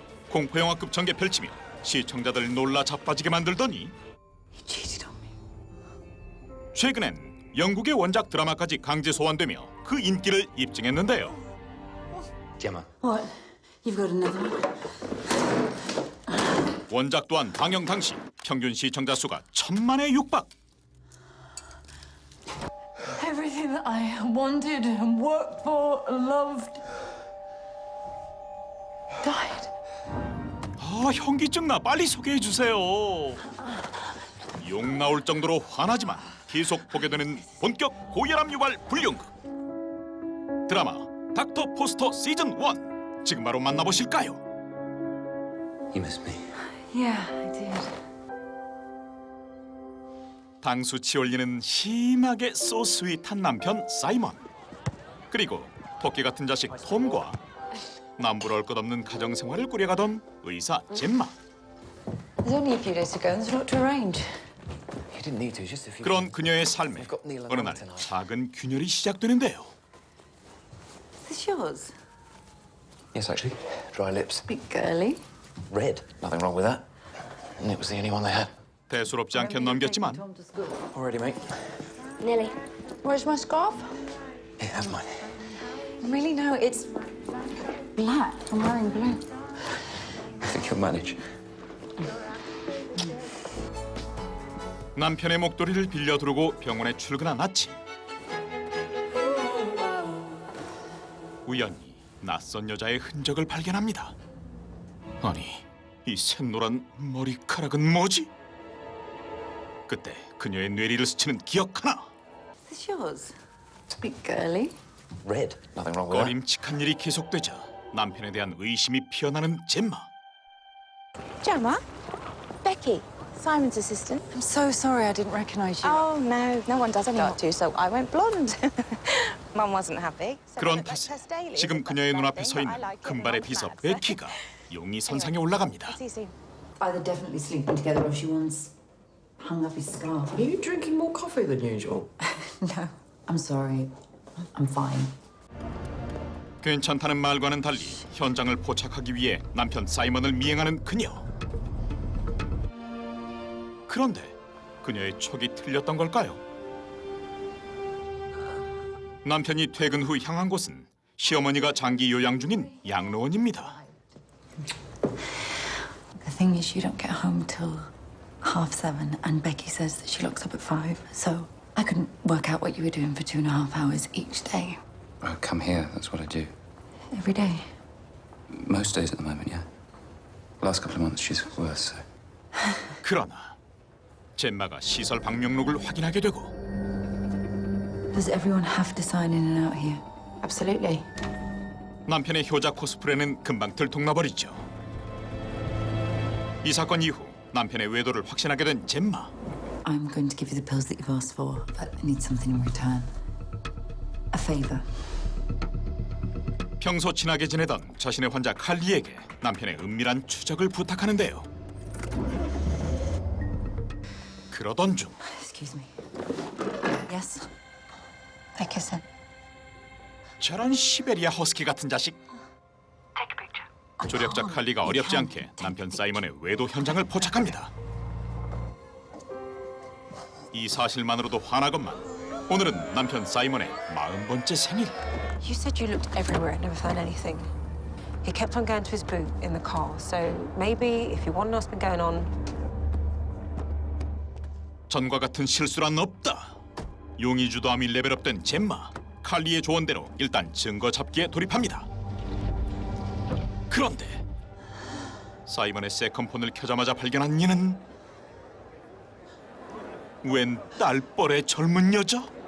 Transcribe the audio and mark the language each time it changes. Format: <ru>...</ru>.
<ko>공포영화급 전개 펼치며 시청자들 놀라 자빠지게 만들더니 최근엔 영국의 원작 드라마까지 강제 소환되며 그 인기를 입증했는데요.</ko> <en>Gemma. What? You've got another one?</en> <ko>원작 또한 방영 당시 평균 시청자 수가 1000만에 육박.</ko> <en>Everything that I wanted and worked for and loved died.</en> <ko>아, 현기증 나. 빨리 소개해 주세요. 욕 나올 정도로 화나지만 계속 보게 되는 본격 고혈압 유발 불륜극 드라마 닥터 포스터 시즌 1 지금 바로 만나보실까요?</ko> <en>You miss me? Yeah, I did.</en> <ko>당수치 올리는 심하게 소스윗한 남편 사이먼, 그리고 토끼 같은 자식 톰과 남부러울 것 없는 가정생활을 꾸려가던 의사 젬마.</ko> <en>There's only a few days to go and there's a lot to arrange. You didn't need to, just a few.</en> <ko>그런 그녀의 삶에 어느 날 작은 균열이 시작되는데요.</ko> <en>Is this yours? Yes, actually. Dry lips. Bit girly. Red. Nothing wrong with that. And it was the only one they had.</en> <ko>대수롭지 않게 넘겼지만</ko> <en>Already, mate. Nearly. Where's my scarf? Here, have mine. Really? No, it's black. I'm wearing blue. I think you'll manage.</en> <ko>남편의 목도리를 빌려 두르고 병원에 출근한 아침, 우연히 낯선 여자의 흔적을 발견합니다. 아니, 이 샛노란 머리카락은 뭐지? 그때 그녀의 뇌리를 스치는 기억 하나.</ko> <en>Is this yours? It's a bit girly. Red. Nothing wrong with that.</en> <ko>꺼림칙한 일이 계속되자 남편에 대한 의심이 피어나는 젬마.</ko> <en>Gemma? Becky, Simon's assistant. I'm so sorry I didn't recognize you. Oh, no, no one does anymore too, so I went blonde. Mum wasn't happy. So</en> <ko>그런 탓에 지금 그녀의 눈앞에 서 있는 금발의 비서 베키가 용이 선상에 올라갑니다.</ko> <en>Either definitely sleeping together or she once hung up his scarf. Are you drinking more coffee than usual? No, I'm sorry. I'm fine.</en> <ko>괜찮다는 말과는 달리 현장을 포착하기 위해 남편 사이먼을 미행하는 그녀. 그런데 그녀의 촉이 틀렸던 걸까요? 남편이 퇴근 후 향한 곳은 시어머니가 장기 요양 중인 양로원입니다.</ko> <en>The thing is, you don't get home till 7:30, and Becky says that she locks up at 5. So I couldn't work out what you were doing for 2.5 hours each day. I come here. That's what I do. Every day. Most days at the moment, yeah. Last couple of months, she's worse. So.</en> <ko>그러나 젬마가 시설 방명록을 확인하게 되고</ko> <en>Does everyone have to sign in and out here? Absolutely.</en> <ko>남편의 효자 코스프레는 금방 들통나버리죠. 이 사건 이후 남편의 외도를 확신하게 된 젬마.</ko> <en>I'm going to give you the pills that you've asked for, but I need something in return. A favor.</en> <ko>평소 친하게 지내던 자신의 환자 칼리에게 남편의 은밀한 추적을 부탁하는데요. 그러던 중</ko> <en>Excuse me. Yes. Beckerson.</en> <ko>저런 시베리아 허스키 같은 자식. 조력자 칼리가 어렵지 않게 남편 사이먼의 외도 현장을 포착합니다. 이 사실만으로도 화나건만 오늘은 남편 사이먼의 40번째 생일.</ko> <en>You said you looked everywhere and never found anything. He kept on going to his boot in the car, so maybe if you want to know what's been going on.</en> <ko>전과 같은 실수란 없다. 용의 주도함이 레벨업된 젬마. 칼리의 조언대로 일단 증거 잡기에 돌입합니다. 그런데 사이먼의 세컨폰을 켜자마자 발견한 이는 웬 딸뻘의 젊은 여자?</ko>